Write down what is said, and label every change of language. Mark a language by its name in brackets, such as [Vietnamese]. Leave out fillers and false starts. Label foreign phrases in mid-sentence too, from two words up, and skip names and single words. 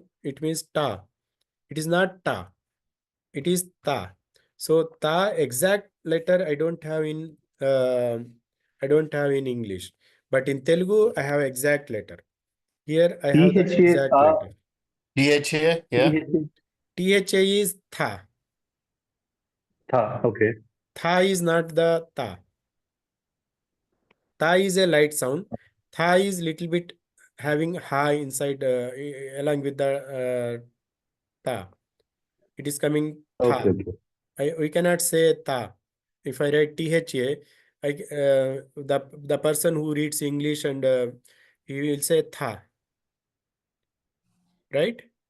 [English] It means ta. It is not ta. It is ta. So ta exact letter I don't have in English, but in Telugu I have exact letter. Here I have the THA, exact letter. DHA, yeah. THA, THA is tha. tha. Okay. Tha is not the ta. Ta is a light sound. Tha is little bit having ha inside along with the ta. It is coming Okay. tha. Okay. We cannot say ta. If I write THA, the person who reads English and he will say tha, right?